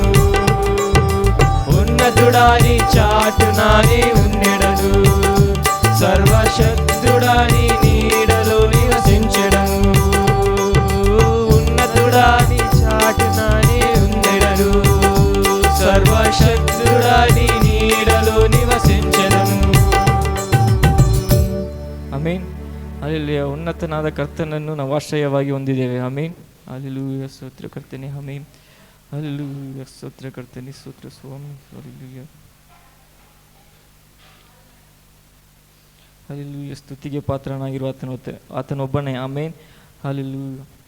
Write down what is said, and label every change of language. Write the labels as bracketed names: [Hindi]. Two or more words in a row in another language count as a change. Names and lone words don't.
[Telugu] ఉన్నతుడా నీ చాటునా నేనున్నెడను, సర్వశక్తుడా నీ నీడలో నివసించెదను. ఉన్నతుడా నీ చాటునా నేనున్నెడను, సర్వశక్తుడా నీ నీడలో నివసించెదను. [Kannada] ಆಮೇನ್. ಹಲ್ಲೆಲೂಯಾ. ಉನ್ನತನಾದ ಕರ್ತನನ್ನು ನಾವು ಆಶ್ರಯವಾಗಿ ಹೊಂದಿದ್ದೇವೆ. ಆಮೇನ್. ಹಲ್ಲೆಲೂಯಾ. ಸ್ತೋತ್ರ ಕರ್ತನೆ. ಆಮೇನ್. ಹಲ್ಲೆಲೂಯಾ. ಸ್ತೋತ್ರ ಕರ್ತನೆ. ಸ್ತೋತ್ರ ಸ್ವಾಮಿ. ಹಲ್ಲೆಲೂಯಾ. ಹಲ್ಲೆಲೂಯಾ. ಸ್ತುತಿಗೆ ಪಾತ್ರನಾಗಿರುವ ಆತನೊಬ್ಬನೇ. ಆಮೇನ್. ಹಲ್ಲೆಲೂಯಾ.